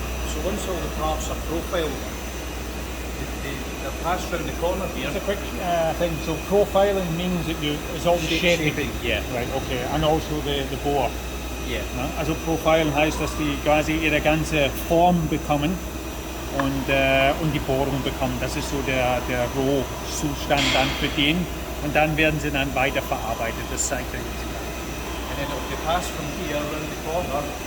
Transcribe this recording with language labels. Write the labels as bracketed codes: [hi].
[en] So once all the parts are profiled, they're passed round the corner here. Just a quick thing. So profiling means that it's all the shaping. Yeah. Right, okay. [de] Und also [en] the Bohr. Yeah. [de] Ja, also Profilen heißt, dass die quasi ihre ganze Form bekommen und die Bohrung bekommen. Das ist so der Rohzustand dann für den. Und dann werden sie dann weiter verarbeitet. Das zeigt er jetzt. [en] And then it'll be passed from here around the corner.